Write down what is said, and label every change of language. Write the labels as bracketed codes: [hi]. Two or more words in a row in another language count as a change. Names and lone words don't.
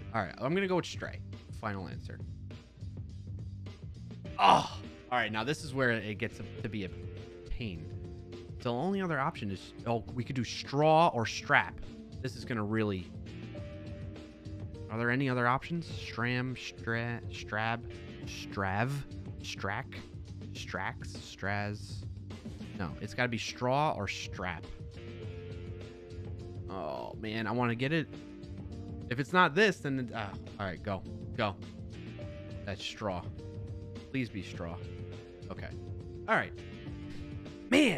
[en] All right, I'm going to go with stray. Final answer. Oh! All right, now this is where it gets to be a pain. So the only other option is... oh, we could do straw or strap. This is going to really... are there any other options? Stram, strab, strav, strack, strax, straz... no, it's got to be straw or strap. Oh, man, I want to get it. If it's not this, then... all right, go. Go. That's straw. Please be straw. Okay. All right. Man.